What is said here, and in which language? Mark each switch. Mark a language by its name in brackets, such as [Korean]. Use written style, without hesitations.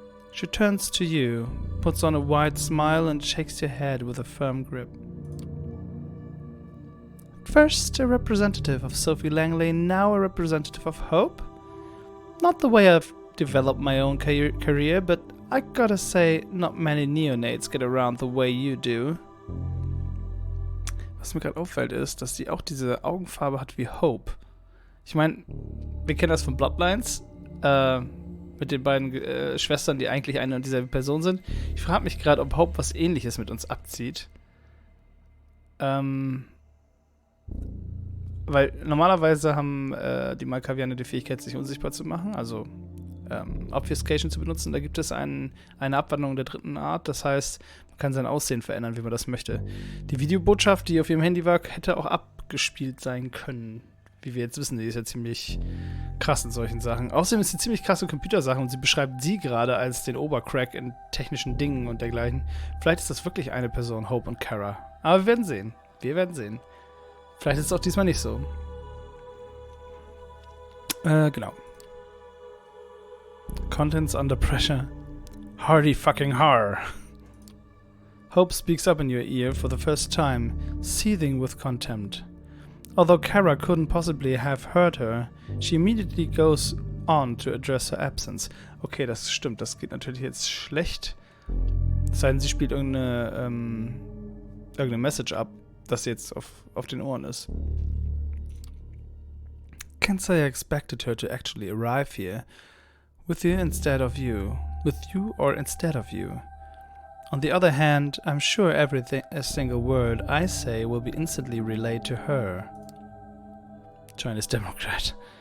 [English] She turns to you, puts on a wide smile and shakes your head with a firm grip. First a representative of Sophie Langley, now a representative of Hope? Not the way I've developed my own career, but I gotta say, not many Neonates get around the way you do. [German] Was mir gerade auffällt ist, dass sie auch diese Augenfarbe hat wie Hope. Ich meine, wir kennen das von Bloodlines, mit den beiden Schwestern, die eigentlich eine und dieselbe Person sind. Ich frage mich gerade, ob Hope was Ähnliches mit uns abzieht. Weil normalerweise haben die Malkavianer die Fähigkeit, sich unsichtbar zu machen, also Obfuscation zu benutzen. Da gibt es eine Abwandlung der dritten Art, das heißt, man kann sein Aussehen verändern, wie man das möchte. Die Videobotschaft, die auf ihrem Handy war, hätte auch abgespielt sein können. Wie wir jetzt wissen, die ist ja ziemlich krass in solchen Sachen. Außerdem ist sie ziemlich krasse Computersachen und sie beschreibt sie gerade als den Obercrack in technischen Dingen und dergleichen. Vielleicht ist das wirklich eine Person, Hope und Kara. Aber wir werden sehen. Wir werden sehen. Vielleicht ist es auch diesmal nicht so. Genau. [English] Contents under pressure. Hardy fucking har. Hope speaks up in your ear for the first time, seething with contempt. Although Kara couldn't possibly have heard her, she immediately goes on to address her absence. [German] Okay, das stimmt, das geht natürlich jetzt schlecht. Es sei denn, sie spielt irgendeine Message ab, das jetzt auf den Ohren ist. [English] Can't say I expected her to actually arrive here. With you instead of you. With you or instead of you. On the other hand, I'm sure a single word I say will be instantly relayed to her. Chinese Democrat.